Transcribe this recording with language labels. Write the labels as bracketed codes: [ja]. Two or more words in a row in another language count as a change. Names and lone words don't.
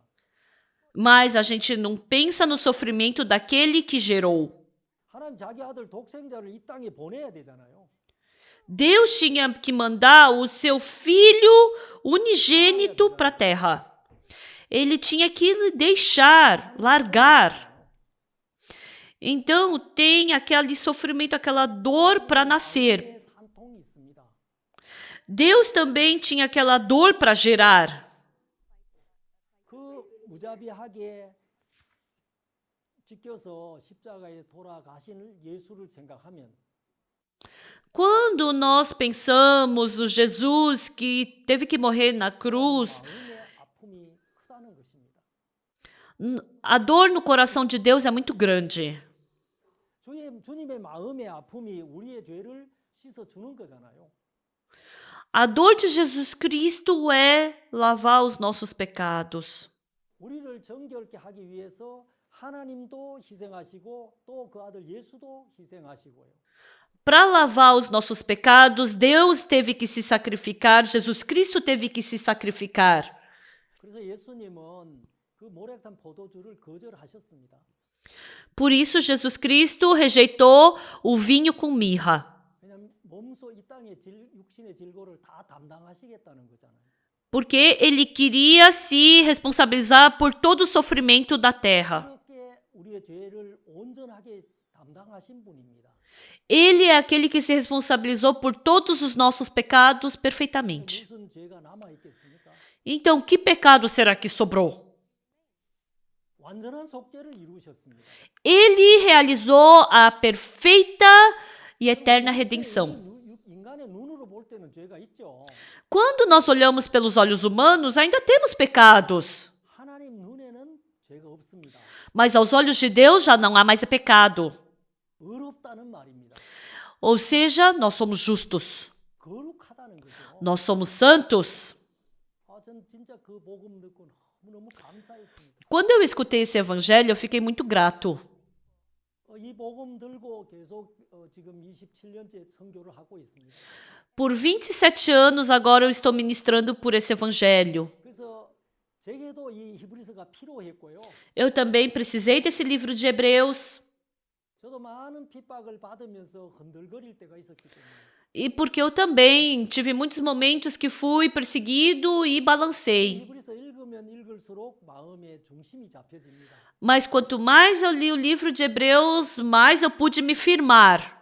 [pt] mas a gente não pensa no sofrimento daquele que gerou. [ko] 하나님 자기 아들 독생자를 이 땅에 보내야 되잖아요. [pt] Deus tinha que mandar o seu filho unigênito para a terra. Ele tinha que deixar, largar. Então tem aquele sofrimento, aquela dor para nascer. [ko] 산통이 있습니다. [pt] Deus também tinha aquela dor para gerar. [ko] 그 무자비하게 지켜서 십자가에 돌아가신 예수를 생각하면 [pt] Quando nós pensamos no Jesus que teve que morrer na cruz, [ko] 마음의 아픔이 크다는 것입니다. [pt] a dor no coração de Deus é muito grande. [ko] 주님의 마음의 아픔이 우리의 죄를 씻어 주는 거잖아요. [pt] A dor de Jesus Cristo é lavar os nossos pecados. [ko] 우리를 정결케 하기 위해서 하나님도 희생하시고 또 그 아들 예수도 희생하시고요. [pt] Para lavar os nossos pecados, Deus teve que se sacrificar, Jesus Cristo teve que se sacrificar. [ko] 그래서 예수님은 그 모략한 포도주를 거절하셨습니다. [pt] Por isso, Jesus Cristo rejeitou o vinho com mirra, [ko] 왜냐하면 몸소 이 땅의 육신의 질고를 다 담당하시겠다는 거잖아요. [pt] porque ele queria se responsabilizar por todo o sofrimento da terra. [ko] 그렇게 우리의 죄를 온전하게 담당하신 분입니다. [pt] Ele é aquele que se responsabilizou por todos os nossos pecados perfeitamente. [ko] 무슨 죄가 남아 있겠습니까? [pt] Então, que pecado será que sobrou? [ko] 완전한 속죄를 이루셨습니다. [pt] Ele realizou a perfeita e eterna redenção. [ko] 인간의 눈으로 볼 때는 죄가 있죠. [pt] Quando nós olhamos pelos olhos humanos, ainda temos pecados. [ko] 하나님 눈에는 죄가 없습니다. [pt] Mas aos olhos de Deus já não há mais pecado. [ko] 의롭다는 말입니다. [pt] Ou seja, nós somos justos. [ko] 거룩하다는 거죠. [pt] Nós somos santos. [ko] 전 진짜 그 복음 듣고 너무너무 감사했습니다. [pt] Quando eu escutei esse evangelho, eu fiquei muito grato. [ko] 이 복음 들고 계속 지금 27년째 선교를 하고 있습니다. [pt] Por 27 anos agora eu estou ministrando por esse evangelho. [ko] 그래서 제게도 이 히브리서가 필요했고요. [pt] Eu também precisei desse livro de Hebreus. [ko] 저도 많은 핍박을 받으면서 흔들거릴 때가 있었기 때문에. [pt] E porque eu também tive muitos momentos que fui perseguido e balancei. [ko] 히브리서 읽으면 읽을수록 마음의 중심이 잡혀집니다. [pt] Mas quanto mais eu li o livro de Hebreus, mais eu pude me firmar.